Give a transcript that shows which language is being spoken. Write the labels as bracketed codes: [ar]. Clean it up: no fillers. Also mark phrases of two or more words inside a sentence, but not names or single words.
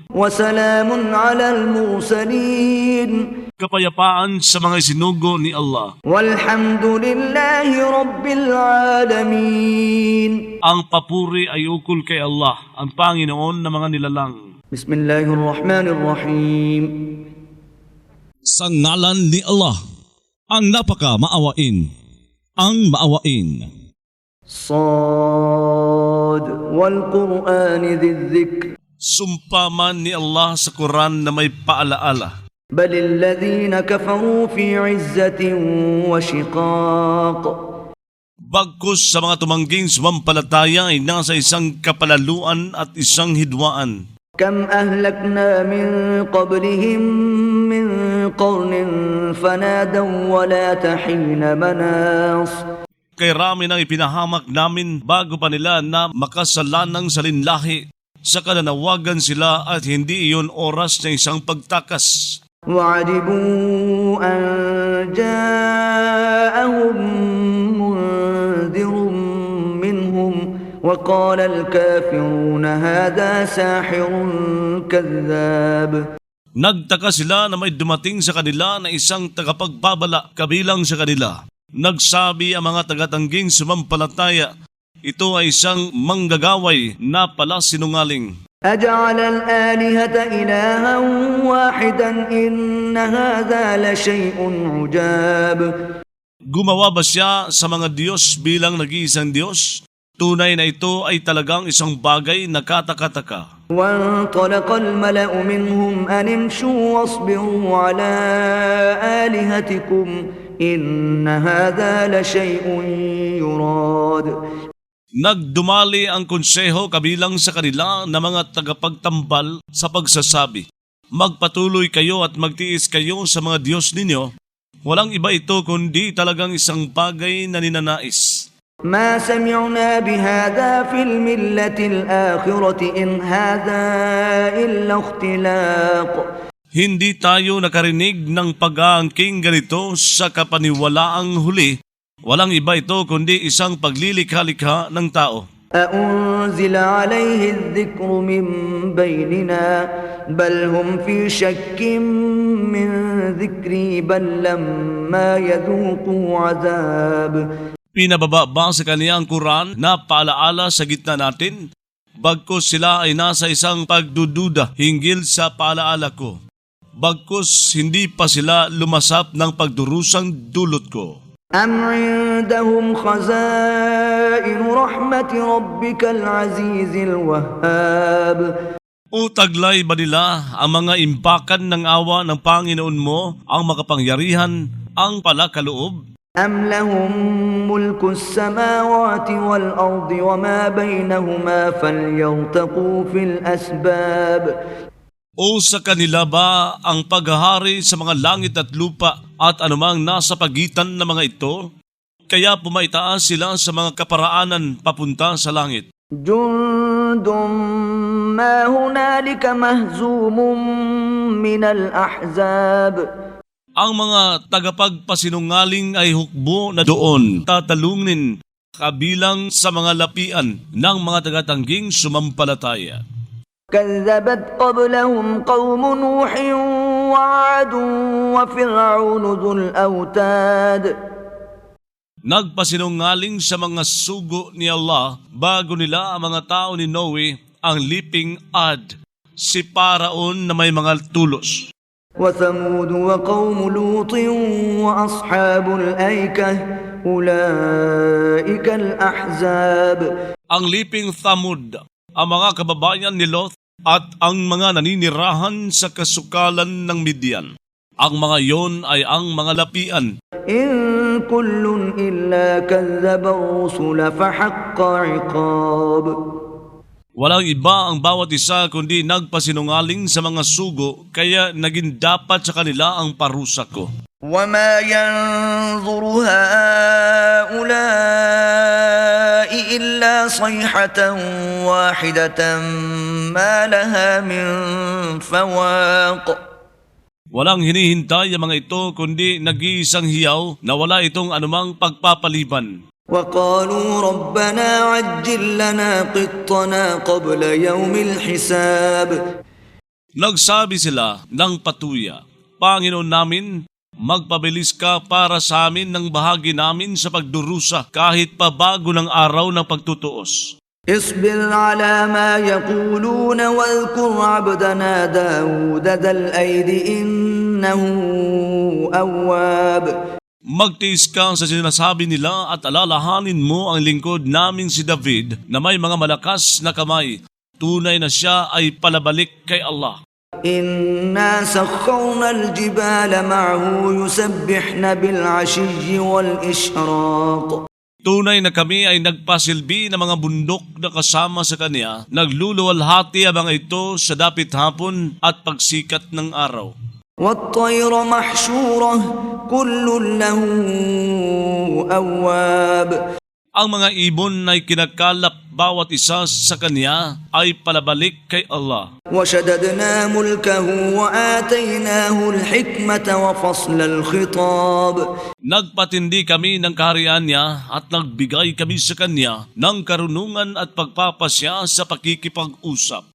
[ar] وسلام على المرسلين [tl] Kapayapaan sa mga isinugo ni Allah. [ar] والحمد لله رب العالمين [tl] Ang papuri ay ukol kay Allah, ang Panginoon ng mga nilalang. [ar] بسم الله الرحمن الرحيم [tl] Sa ngalan ni Allah, ang napaka-maawain, ang maawain. [ar] صاد والقرآن ذي الذكر [tl] Sumpa man ni Allah sa Quran na may paalaala. [ar] بل الذين كفروا في عزة وشقاق [tl] Bagkus sa mga tumangging sumampalataya ay nasa isang kapalaluan at isang hidwaan. [ar] كم أهلكنا من قبلهم من قرن فنادوا ولا حين مناص [tl] Kay rami nang ipinahamak namin bago pa nila na makasalanang salinlahi. Sa kananawagan sila at hindi iyon oras ng isang pagtakas. [ar] وعجبوا أن جاءهم منذر منهم وقال الكافرون هذا ساحر كذاب [tl] Nagtaka sila na may dumating sa kanila na isang tagapagbabala kabilang sa kanila. Nagsabi ang mga tagatangging sumampalataya, ito ay isang manggagaway na pala sinungaling. [ar] أجعل الآلهة إلها واحدا إن هذا لشيء عجاب [tl] Gumawa ba siya sa mga Diyos bilang nag-iisang Diyos? Tunay na ito ay talagang isang bagay na katakataka. [ar] وانطلق الملأ منهم أن امشوا واصبروا على آلهتكم إن هذا لشيء يراد [tl] Nagdumali ang konseho kabilang sa kanila na mga tagapagtambal sa pagsasabi, magpatuloy kayo at magtiis kayo sa mga Diyos ninyo. Walang iba ito kundi talagang isang bagay na ninanais. [ar] ما سمعنا بهذا في الملة الآخرة إن هذا إلا اختلاق [tl] Hindi tayo nakarinig ng pag-aangking ganito sa kapaniwalaang huli. Walang iba ito kundi isang paglilikha-likha ng tao. [ar] أأنزل عليه الذكر من بيننا بل هم في شك من ذكري بل لما يذوقوا عذاب [tl] Pinababa ba sa kaniya ang Quran na paalaala sa gitna natin? Bagkus sila ay nasa isang pagdududa hinggil sa paalaala ko. Bagkus hindi pa sila lumasap ng pagdurusang dulot ko. [ar] أم عندهم خزائن رحمة ربك العزيز الوهاب [tl] O taglay ba nila ang mga imbakan ng awa ng Panginoon mo, ang makapangyarihan, ang palakaloob? [ar] أم لهم ملك السماوات والأرض وما بينهما فليرتقوا في الأسباب [tl] O sa kanila ba ang paghahari sa mga langit at lupa at anumang nasa pagitan ng mga ito? Kaya pumaitaas sila sa mga kaparaanan papunta sa langit. [ar] جند ما هنالك مهزوم من الأحزاب [tl] Ang mga tagapagpasinungaling ay hukbo na doon tatalungin kabilang sa mga lapian ng mga tagatangging sumampalataya. [ar] كذبت قبلهم قوم نوح وعاد وفرعون ذو الأوتاد [tl] Nagpasinungaling sa mga sugo ni Allah bago nila ang mga tao ni Noe ang liping Ad, si Paraon na may mga tulos. [ar] وثمود وقوم لوط وأصحاب الأيكة أولئك الأحزاب. [tl] Ang liping Thamud, ang mga kababayan ni Lot at ang mga naninirahan sa kasukalan ng Midian. Ang mga yon ay ang mga lapian. [ar] إن كل إلا كذب الرسل فحق عقاب. [tl] Walang iba ang bawat isa kundi nagpasinungaling sa mga sugo, kaya naging dapat sa kanila ang parusa ko. [ar] وما ينظر هؤلاء إلا صيحة واحدة ما لها من فواق. [tl] Walang hinihintay ang mga ito kundi nag-iisang hiyaw na wala itong anumang pagpapaliban. [ar] وقالوا ربنا عجل لنا قطنا قبل يوم الحساب. [tl] Nagsabi sila ng patuya, Panginoon namin, magpabilis ka para sa amin ng bahagi namin sa pagdurusa kahit pa bago ng araw ng pagtutuos. [ar] اصبر على ما يقولون واذكر عبدنا داود ذا الأيد إنه أواب. [tl] Magtiis ka sa sinasabi nila at alalahanin mo ang lingkod naming si David na may mga malakas na kamay. Tunay na siya ay palabalik kay Allah. [ar] إنا سخرنا الجبال معه يسبحن بالعشي والإشراق. [tl] Tunay na kami ay nagpasilbi ng mga bundok na kasama sa kanya. Nagluluwalhati ang mga ito sa dapit hapon at pagsikat ng araw. [ar] والطير محشورة كل له أواب. [tl] Ang mga ibon ay kinakalap bawat isa sa kanya ay palabalik kay Allah. [ar] وشددنا ملكه وآتيناه الحكمة وفصل الخطاب. [tl] Nagpatindi kami ng kaharian niya at nagbigay kami sa kanya ng karunungan at pagpapasya sa pakikipag-usap.